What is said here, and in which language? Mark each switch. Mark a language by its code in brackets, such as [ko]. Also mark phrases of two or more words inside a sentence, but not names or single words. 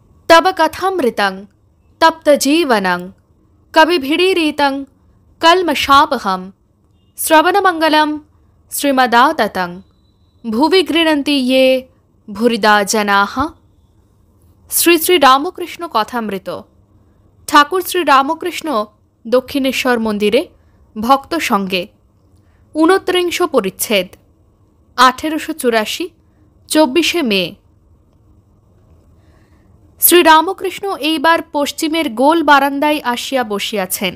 [sa] तब कथामृतं तप्तजीवनं कविभिरीरितं कल्मषापहं श्रवणमंगलं श्रीमदाततं भुवि गृह्णन्ति ये भूरिदा जनाः। [bn] শ্রী শ্রী রামকৃষ্ণ কথামৃত। ঠাকুর শ্রী রামকৃষ্ণ দক্ষিণেশ্বর মন্দিরে ভক্ত সঙ্গে ২৯ পরিচ্ছেদ ১৮৮৪ ২৪শে মে। শ্রী রামকৃষ্ণ এইবার পশ্চিমের গোল বারান্দায় আসিয়া বসিয়াছেন।